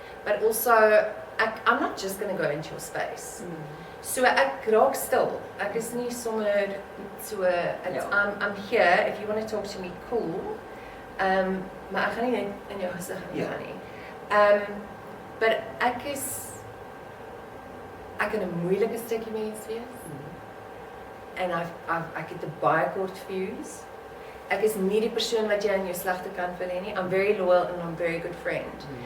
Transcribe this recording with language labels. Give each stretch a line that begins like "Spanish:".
English: But also, I'm not just going to go into your space.
Afrikaans: So ek raak stil. Ek is nie sommer so,
English: I'm here, if you want to talk to me, cool.
Afrikaans: Maar ek gaan nie in jou gesig gaan nie. But ek kan 'n moeilike stukkie mens wees. En ek het 'n baie kort fuse. Ek is nie die persoon wat jy aan jou slegte kant wil hê nie.
English: I'm very loyal and I'm a very good friend.